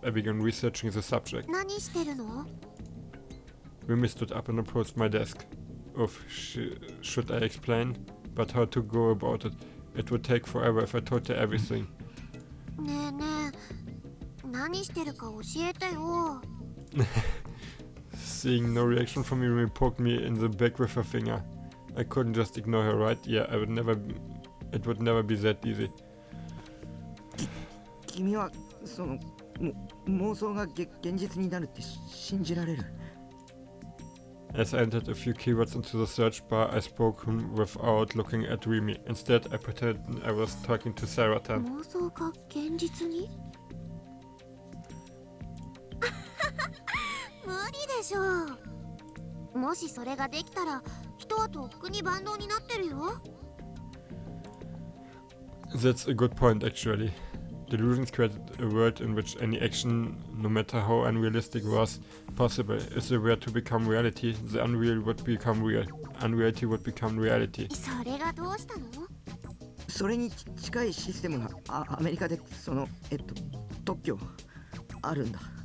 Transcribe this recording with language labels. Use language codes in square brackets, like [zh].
[en] I began researching the subject. [ja] 何してるの？ [en] Remy stood up and approached my desk. Oof, should I explain? But how to go about it? It would take forever if I told her everything. ねえねえ、何してるか教えてよ。 Seeing no reaction from me, Remy poked me in the back with her finger. I couldn't just ignore her, right? Yeah, it would never be that easy. [ja] 君はその妄想が現実になるって信じられる？ [en] As I entered a few keywords into the search bar, I spoke without looking at Remy. Instead, I pretended I was talking to Saratan. [ja] 妄想が現実に無理でしょう。もしそれができたら人はとっくに万能になってるよ。 [en] That's a good point, actually. Delusions created a world in which any action, no matter how unrealistic, was possible. If they were to become reality, the unreal would become real. Unreality would become reality. [ja] それがどうしたの？それに近いシステムがアメリカで特許あるんだ。